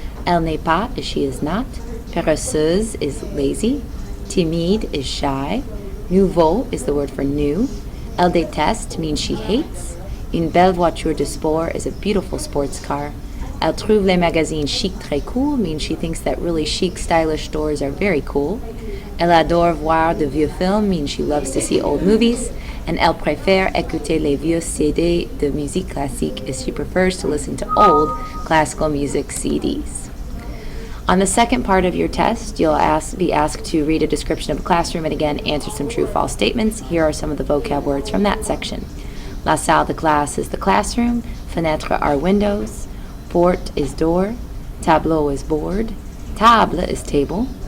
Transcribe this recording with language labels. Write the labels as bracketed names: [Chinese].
[French] elle n'est pas [English] is she is not, péresseuse is lazy, timide is shy, nouveau is the word for new, [French] elle déteste [English] means she hates, [French] une belle voiture de sport [English] is a beautiful sports car, [French] elle trouve les magazines chic très cool [English] means she thinks that really chic, stylish stores are very cool. [French] Elle adore voir de vieux films [English] means she loves to see old movies. And [French] elle préfère écouter les vieux CD de musique classique [English] as she prefers to listen to old classical music CDs. On the second part of your test, you'll be asked to read a description of a classroom and again answer some true-false statements. Here are some of the vocab words from that section. [French] La salle de classe [English] is the classroom. Fenêtres are windows. Porte is door. Tableau is board. Table is table.